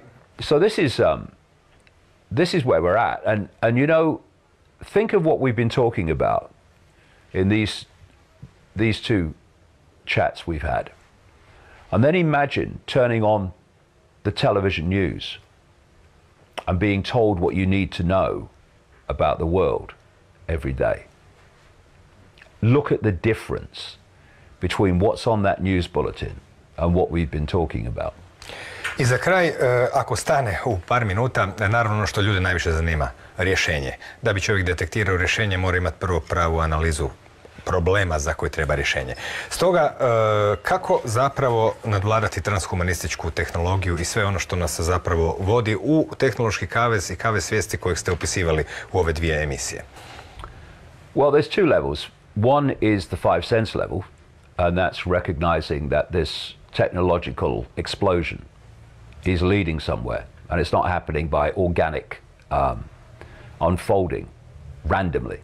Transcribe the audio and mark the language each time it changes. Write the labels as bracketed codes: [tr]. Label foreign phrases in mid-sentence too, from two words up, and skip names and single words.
[en] So this is where we're at, and you know, think of what we've been talking about in these two chats we've had, and then imagine turning on the television news and being told what you need to know about the world every day. Look at the difference between what's on that news bulletin and what we've been talking about. [hr] I za kraj, ako stane u par minuta, naravno ono što ljude najviše zanima, rješenje. Da bi čovjek detektirao rješenje, mora imati prvo pravu analizu problema za koje treba rješenje. Stoga, kako zapravo nadvladati transhumanističku tehnologiju i sve ono što nas zapravo vodi u tehnološki kavez i kavez svijesti kojeg ste opisivali u ove dvije emisije? [en] Well, there's two levels. One is the five sense level, and that's recognizing that this technological explosion is leading somewhere, and it's not happening by organic unfolding randomly.